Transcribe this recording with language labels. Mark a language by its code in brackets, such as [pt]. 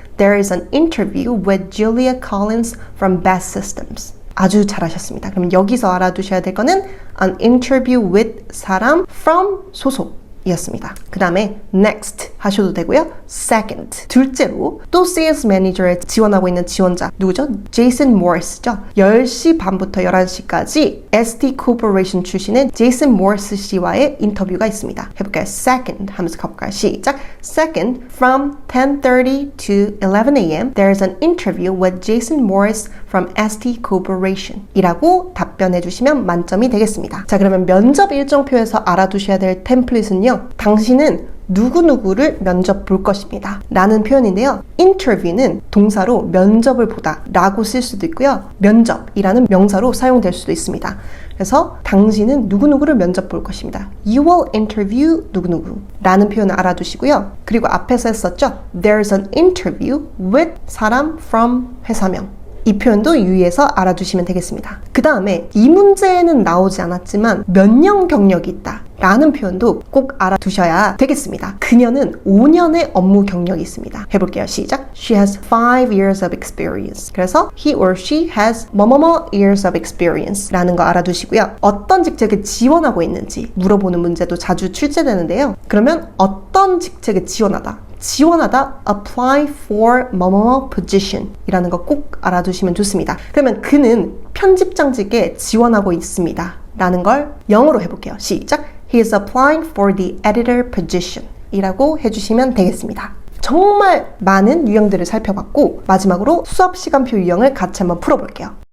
[en] there is an interview with Julia Collins from Best Systems. [ko] 아주 잘하셨습니다. 그럼 여기서 알아두셔야 될 거는 an interview with 사람 from 소속 이었습니다. 그 다음에 next 하셔도 되고요. second, 둘째로 또 sales manager에 지원하고 있는 지원자 누구죠? 제이슨 모리스죠. 10시 반부터 11시까지 ST Corporation 출신의 제이슨 모리스 씨와의 인터뷰가 있습니다. 해볼까요? second 하면서 가볼까요? [en] 시작! second, from 10:30 to 11 a.m. there is an interview with Jason Morris from ST Corporation [ko] 이라고 답변해 주시면 만점이 되겠습니다. 자, 그러면 면접 일정표에서 알아두셔야 될 템플릿은요. 당신은 누구누구를 면접 볼 것입니다. 라는 표현인데요. interview는 동사로 면접을 보다 라고 쓸 수도 있고요. 면접이라는 명사로 사용될 수도 있습니다. 그래서 당신은 누구누구를 면접 볼 것입니다. [en] You will interview 누구누구 [ko] 라는 표현을 알아두시고요. 그리고 앞에서 했었죠. [en] There's an interview with 사람 from 회사명 [ko] 이 표현도 유의해서 알아두시면 되겠습니다. 그 다음에 이 문제에는 나오지 않았지만 몇 년 경력이 있다 라는 표현도 꼭 알아두셔야 되겠습니다. 그녀는 5년의 업무 경력이 있습니다. 해볼게요. 시작. [en] She has 5 years of experience. 그래서 he or she has 뭐뭐뭐 years of experience [ko] 라는 거 알아두시고요. 어떤 직책에 지원하고 있는지 물어보는 문제도 자주 출제되는데요. 그러면 어떤 직책에 지원하다 [en] apply for 뭐뭐뭐 position [ko] 이라는 거 꼭 알아두시면 좋습니다. 그러면 그는 편집장직에 지원하고 있습니다 라는 걸 영어로 해볼게요. 시작. [en] He is applying for the editor position [ko] 이라고 해주시면 되겠습니다. 정말 많은 유형들을 살펴봤고 마지막으로 수업 시간표 유형을 같이 한번 풀어볼게요.